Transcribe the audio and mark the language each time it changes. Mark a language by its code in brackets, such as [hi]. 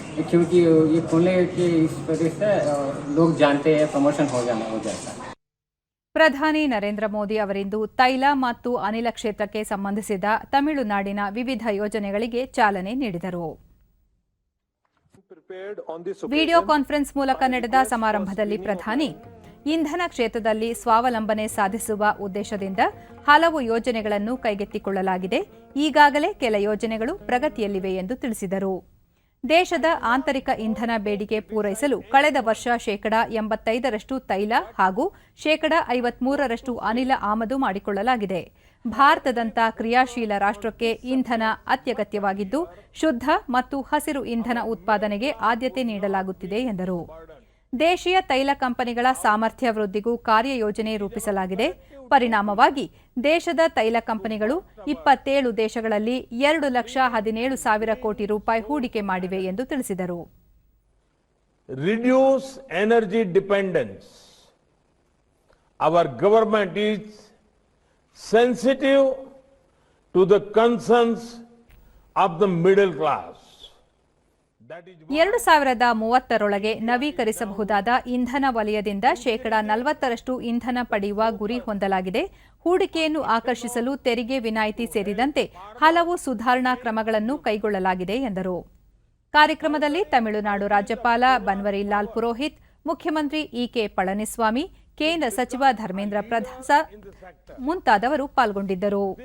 [hi] क्योंकि ये खोलने की इस वजह से लोग जानते हैं, प्रमोशन हो जाता है. [kn] ಪ್ರಧಾನಿ ನರೇಂದ್ರ ಮೋದಿ ಅವರಿಂದು ತೈಲ ಮತ್ತು ಅನಿಲ ಕ್ಷೇತ್ರಕ್ಕೆ ಸಂಬಂಧಿಸಿದ ತಮಿಳುನಾಡಿನ ವಿವಿಧ ಯೋಜನೆಗಳಿಗೆ ಚಾಲನೆ ನೀಡಿದರು. ವಿಡಿಯೋ ಕಾನ್ಫರೆನ್ಸ್ ಮೂಲಕ ನಡೆದ ಸಮಾರಂಭದಲ್ಲಿ ಪ್ರಧಾನಿ ಇಂಧನ ಕ್ಷೇತ್ರದಲ್ಲಿ ಸ್ವಾವಲಂಬನೆ ಸಾಧಿಸುವ ಉದ್ದೇಶದಿಂದ ಹಲವು ಯೋಜನೆಗಳನ್ನು ಕೈಗೆತ್ತಿಕೊಳ್ಳಲಾಗಿದೆ. ಈಗಾಗಲೇ ಕೆಲ ಯೋಜನೆಗಳು ಪ್ರಗತಿಯಲ್ಲಿವೆ ಎಂದು ತಿಳಿಸಿದರು. ದೇಶದ ಆಂತರಿಕ ಇಂಧನ ಬೇಡಿಕೆ ಪೂರೈಸಲು ಕಳೆದ ವರ್ಷ ಶೇಕಡಾ 85ರಷ್ಟು ತೈಲ ಹಾಗೂ ಶೇಕಡಾ 53ರಷ್ಟು ಅನಿಲ ಆಮದು ಮಾಡಿಕೊಳ್ಳಲಾಗಿದೆ. ಭಾರತದಂಥ ಕ್ರಿಯಾಶೀಲ ರಾಷ್ಟ್ರಕ್ಕೆ ಇಂಧನ ಅತ್ಯಗತ್ಯವಾಗಿದ್ದು, ಶುದ್ಧ ಮತ್ತು ಹಸಿರು ಇಂಧನ ಉತ್ಪಾದನೆಗೆ ಆದ್ಯತೆ ನೀಡಲಾಗುತ್ತಿದೆ ಎಂದರು. ದೇಶೀಯ ತೈಲ ಕಂಪನಿಗಳ ಸಾಮರ್ಥ್ಯ ವೃದ್ಧಿಗೂ ಕಾರ್ಯಯೋಜನೆ ರೂಪಿಸಲಾಗಿದೆ. ಪರಿಣಾಮವಾಗಿ ದೇಶದ ತೈಲ ಕಂಪನಿಗಳು 27 ದೇಶಗಳಲ್ಲಿ 2,17,000 ಕೋಟಿ ರೂಪಾಯಿ ಹೂಡಿಕೆ ಮಾಡಿವೆ ಎಂದು ತಿಳಿಸಿದರು. [en] Reduce energy dependence. Our government is sensitive to the concerns of the middle class. [kn] 2030ರೊಳಗೆ ನವೀಕರಿಸಬಹುದಾದ ಇಂಧನ ವಲಯದಿಂದ ಶೇಕಡಾ 40ರಷ್ಟು ಇಂಧನ ಪಡೆಯುವ ಗುರಿ ಹೊಂದಲಾಗಿದೆ. ಹೂಡಿಕೆಯನ್ನು ಆಕರ್ಷಿಸಲು ತೆರಿಗೆ ವಿನಾಯಿತಿ ಸೇರಿದಂತೆ ಹಲವು ಸುಧಾರಣಾ ಕ್ರಮಗಳನ್ನು ಕೈಗೊಳ್ಳಲಾಗಿದೆ ಎಂದರು. ಕಾರ್ಯಕ್ರಮದಲ್ಲಿ ತಮಿಳುನಾಡು ರಾಜ್ಯಪಾಲ ಬನ್ವರಿಲಾಲ್ ಪುರೋಹಿತ್, ಮುಖ್ಯಮಂತ್ರಿ ಇಕೆ ಪಳನಿಸ್ವಾಮಿ, ಕೇಂದ್ರ ಸಚಿವ ಧರ್ಮೇಂದ್ರ ಪ್ರಧಾನ್ ಮುಂತಾದವರು ಪಾಲ್ಗೊಂಡಿದ್ದರು.